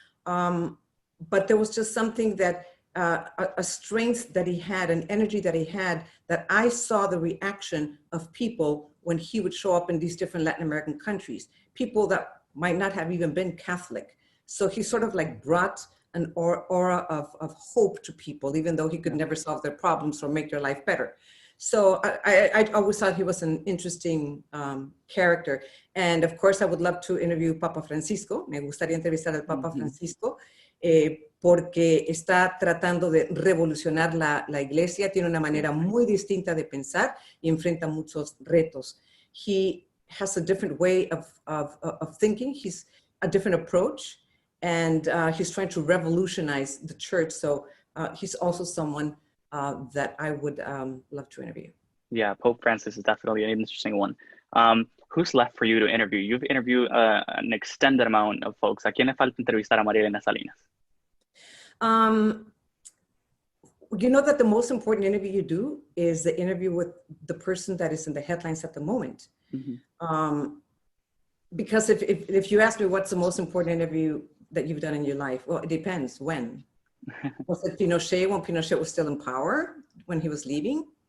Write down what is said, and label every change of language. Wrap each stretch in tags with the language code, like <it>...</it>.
<en>But there was just something that a strength that he had, an energy that he had, that I saw the reaction of people when he would show up in these different Latin American countries, people that might not have even been Catholic. So he sort of like brought an aura of hope to people, even though he could never solve their problems or make their life better. So I always thought he was an interesting character. And of course, I would love to interview Papa Francisco.</en> <es>Me gustaría entrevistar al Papa Francisco, porque está tratando de revolucionar la iglesia, tiene una manera muy distinta de pensar y enfrenta muchos retos.</es> <en>He has a different way of thinking. He's a different approach, and he's trying to revolutionize the church. So he's also someone that I would love to interview. Yeah, Pope Francis is definitely an interesting one. Who's left for you to interview? You've interviewed an extended amount of folks.</en> <es>¿A quién le falta entrevistar a Maria Elena Salinas?</es> <en>You know that the most important interview you do is the interview with the person that is in the headlines at the moment. Because if you ask me what's the most important interview that you've done in your life, well, it depends. When? Was it Pinochet when Pinochet was still in power, when he was leaving?</en>